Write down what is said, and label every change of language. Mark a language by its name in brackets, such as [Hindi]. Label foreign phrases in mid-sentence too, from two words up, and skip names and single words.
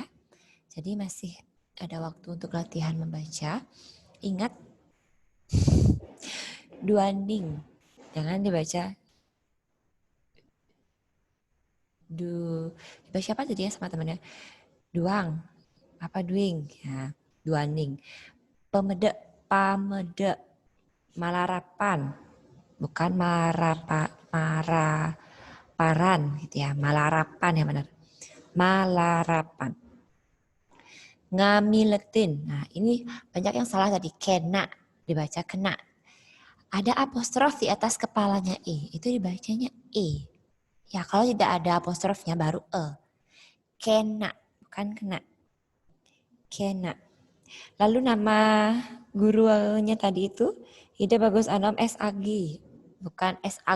[Indonesian] Jadi masih ada waktu untuk latihan membaca. Ingat, duaning. Jangan dibaca dibaca apa tadi ya sama temannya? Duang. Apa duing? Ya, duaning. [Balinese] Pamede. Malarapan. [Indonesian] Bukan paran gitu ya. Malarapan yang benar. [Balinese] Malarapan. Ngamiletin. [Indonesian] Nah, ini banyak yang salah tadi. Kena. Dibaca kena. Ada apostrof di atas kepalanya E. Itu dibacanya E. Ya, kalau tidak ada apostrofnya baru E. Kena, bukan kena. Kena. Lalu nama gurunya tadi itu Ida Bagus Anom SAG, bukan SAG.